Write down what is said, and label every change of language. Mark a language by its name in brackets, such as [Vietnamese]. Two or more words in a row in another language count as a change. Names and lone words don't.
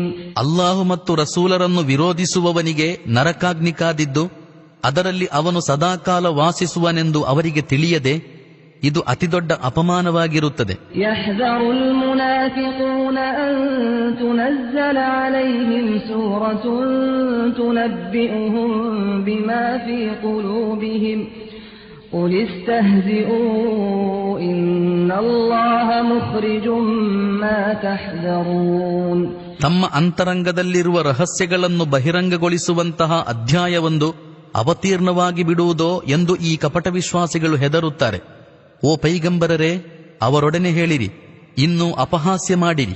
[Kannada] ಅಲ್ಲಾಹು ಮತ್ತು ರಸೂಲರನ್ನು ವಿರೋಧಿಸುವವನಿಗೆ ನರಕಾಗ್ನಿ ಕಾದಿದ್ದು ಅದರಲ್ಲಿ ಅವನು ಸದಾಕಾಲ ವಾಸಿಸುವನೆಂದು ಅವರಿಗೆ ತಿಳಿಯದೆ ಇದು ಅತಿದೊಡ್ಡ ಅಪಮಾನವಾಗಿರುತ್ತದೆ. [Arabic] يحذر المنافقون أن تنزل عليهم سورة تنبئهم بما في قلوبهم قل استهزئوا إن الله مخرج ما تحذرون. [Kannada] ತಮ್ಮ ಅಂತರಂಗದಲ್ಲಿರುವ ರಹಸ್ಯಗಳನ್ನು ಬಹಿರಂಗಗೊಳಿಸುವಂತಹ ಅಧ್ಯಾಯವೊಂದು ಅವತೀರ್ಣವಾಗಿ ಬಿಡುವುದೋ ಎಂದು ಈ ಕಪಟ ವಿಶ್ವಾಸಿಗಳು ಹೆದರುತ್ತಾರೆ. ಓ ಪೈಗಂಬರರೇ, ಅವರೊಡನೆ ಹೇಳಿರಿ, ಇನ್ನು ಅಪಹಾಸ್ಯ ಮಾಡಿರಿ.